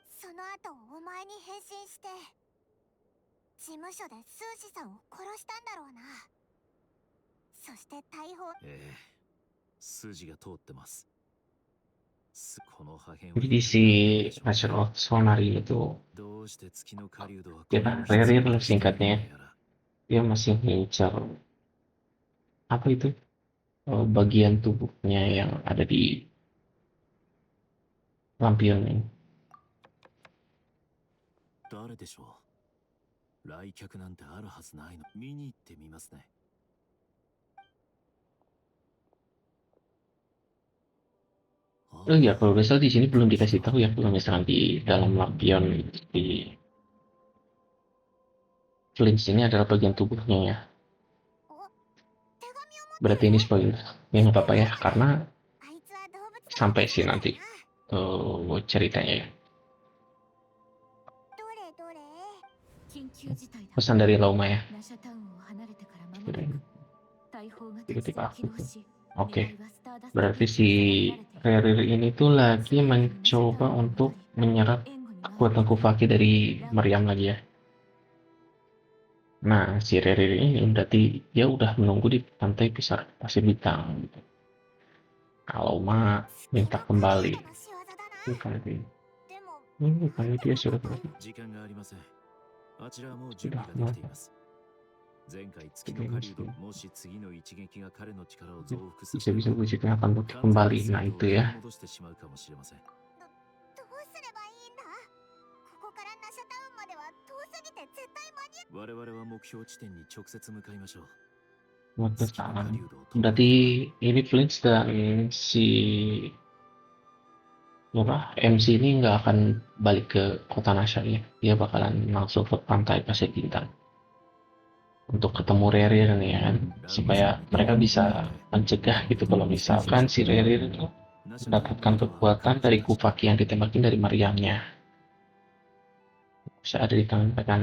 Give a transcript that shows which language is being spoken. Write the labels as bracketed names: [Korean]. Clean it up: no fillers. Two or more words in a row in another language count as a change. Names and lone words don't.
[Japanese] その後お前に変身して事務所でスーシさんを殺したんだろうな。そして大砲。ええ、筋が通ってます。この破片は [Indonesian] Jadi si National Sonari itu [Japanese] どうして月の狩人はこ [Indonesian] kita [Japanese] れを必要 [Indonesian] Rerir [Japanese] と [Indonesian] lah [Japanese] しているの [Indonesian] singkatnya. [Japanese] やら。 [Indonesian] Dia masih ngincar apa itu bagian tubuhnya yang ada di lampion ini. [Japanese] 誰でしょう。来客なんてあるはずないの。見に行ってみますね。 [Indonesian] Oh iya, kalau nggak salah di sini belum dikasih tahu ya kalau misalkan di dalam lampion di Flinch ini adalah bagian tubuhnya ya. [Japanese] お、手紙を持ってる [Indonesian] Berarti ini spoiler. Ya nggak apa-apa ya, karena [Japanese] あいつは動物だ [Indonesian] sampai sih nanti ceritanya ya. [Japanese] どれどれ。緊急事態だ。 [Indonesian] Pesan dari Lauma ya. [Japanese] ナシャタウンを離れてから間も [Indonesian] Udah [Japanese] な [Indonesian] ini. [Japanese] く大砲が突 [Indonesian] Tiba-tiba [Japanese] 然 [Indonesian] aku [Japanese] 起動 [Indonesian] tuh. [Japanese] し、 [Indonesian] Oke, [Japanese] 狙いはスターダスト [Indonesian] berarti [Japanese] ビーチ [Indonesian] si [Japanese] に定められている。 [Indonesian] Rerir ini tuh lagi mencoba untuk menyerap [Japanese] 援護に回る [Indonesian] kekuatan Kufaki dari Meriam lagi ya. Nah, si Rerir ini berarti dia udah menunggu di pantai Pisar Pasir Bintang gitu. Kalau Ma minta kembali. [Japanese] の仕業だな。 [Indonesian] Bukan itu. [Japanese] でも [Indonesian] Ini bukannya dia sudah berarti. [Japanese] 時間がありません。あちらはもう準備ができています。前回月の狩人、もし次の一撃が彼の力を増幅させれ [Indonesian] Bisa-bisa [Japanese] ば [Indonesian] wujudnya akan [Japanese] 完全に [Indonesian] kembali. [Japanese] 制 [Indonesian] Nah [Japanese] 御を [Indonesian] itu [Japanese] 取り [Indonesian] ya. [Japanese] 戻してしまうかもしれません。どうすればいいんだ。ここからナシャタウンまでは遠すぎて絶対間に合う。我々は目標地点に直接向かいましょう。 [English] What the [Japanese] 月の [Indonesian] salah. [Japanese] 狩人を止める [Indonesian] Berarti ini Flinch dan si apa MC ini nggak akan balik ke kota Nasha ya. Dia bakalan langsung ke pantai Pasir Bintang untuk ketemu Rerir nih ya kan, supaya mereka bisa mencegah gitu kalau misalkan si Rerir itu mendapatkan kekuatan dari Kufaki yang ditembakin dari Mariamnya bisa ada di tangan mereka.